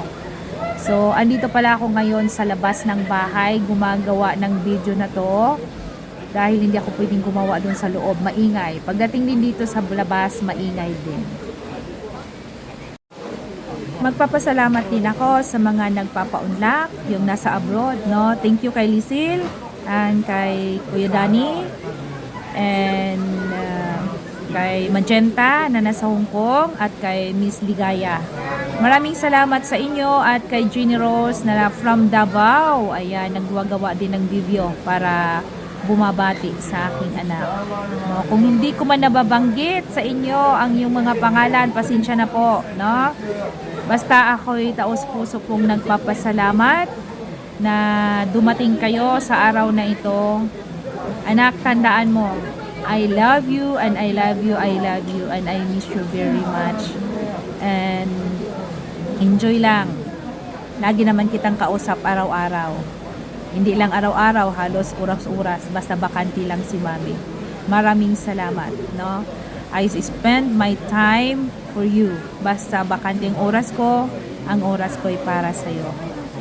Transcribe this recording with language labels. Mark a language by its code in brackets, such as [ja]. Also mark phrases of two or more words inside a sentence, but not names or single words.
[tl] So, andito pala ako ngayon sa labas ng bahay, gumagawa ng video na to. Dahil hindi ako pwedeng gumawa doon sa loob, maingay. Pagdating din dito sa labas, maingay din. Magpapasalamat din ako sa mga nagpapaunlak, yung nasa abroad, no? [en] Thank you [tl] kay Lisil and kay Kuya Dani and kay Magenta na nasa Hong Kong at kay Miss Ligaya. Maraming salamat sa inyo at kay Jenny Rose na from Davao. Ayan, nagwagawa din ng video para bumabati sa aking anak. No, kung hindi ko man nababanggit sa inyo ang yung mga pangalan, pasensya na po, no? Basta ako'y taos-puso pong nagpapasalamat na dumating kayo sa araw na ito. Anak, tandaan mo, [en] I love you and I love you, I love you and I miss you very much. And enjoy lang. [tl] Lagi naman kitang kausap araw-araw. Hindi lang araw-araw, halos oras-oras. Basta bakanti lang si Mami. Maraming salamat, [en] no? I spend my time for you. [tl] Basta bakanting oras ko, ang oras ko ay para sa'yo.